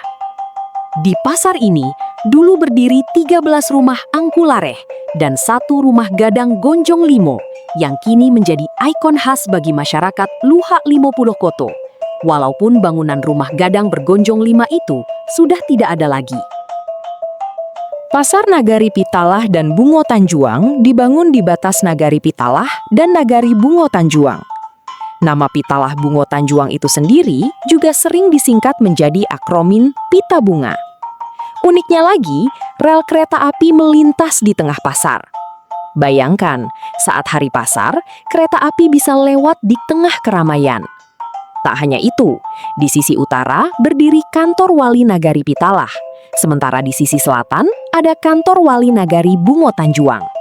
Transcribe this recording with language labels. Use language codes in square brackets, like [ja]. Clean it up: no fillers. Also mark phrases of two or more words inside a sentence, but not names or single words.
[id] Di pasar ini, dulu berdiri 13 rumah angkulareh dan 1 rumah gadang Gonjong Limo yang kini menjadi ikon khas bagi masyarakat Luhak 50 Koto, walaupun bangunan rumah gadang bergonjong 5 itu sudah tidak ada lagi. Pasar Nagari Pitalah dan Bungo Tanjuang dibangun di batas Nagari Pitalah dan Nagari Bungo Tanjuang. Nama Pitalah Bungo Tanjuang itu sendiri juga sering disingkat menjadi akronim Pita Bunga. Uniknya lagi, rel kereta api melintas di tengah pasar. Bayangkan, saat hari pasar, kereta api bisa lewat di tengah keramaian. Tak hanya itu, di sisi utara berdiri kantor wali Nagari Pitalah, sementara di sisi selatan ada kantor wali Nagari Bungo Tanjuang.